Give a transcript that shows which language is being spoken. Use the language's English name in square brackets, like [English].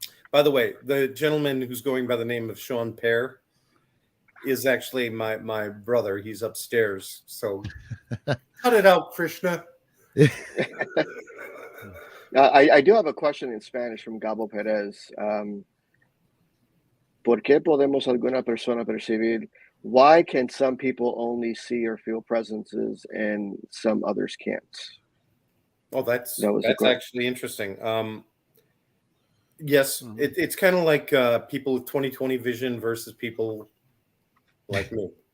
[English] By the way, the gentleman who's going by the name of Sean Pear is actually my brother. He's upstairs. So cut it out, Krishna. I do have a question in Spanish from Gabo Perez. [Spanish] ¿Por qué podemos alguna persona percibir? [English] Why can some people only see or feel presences and some others can't? Oh, that's actually interesting. Yes, it's kind of like people with 20/20 vision versus people like me.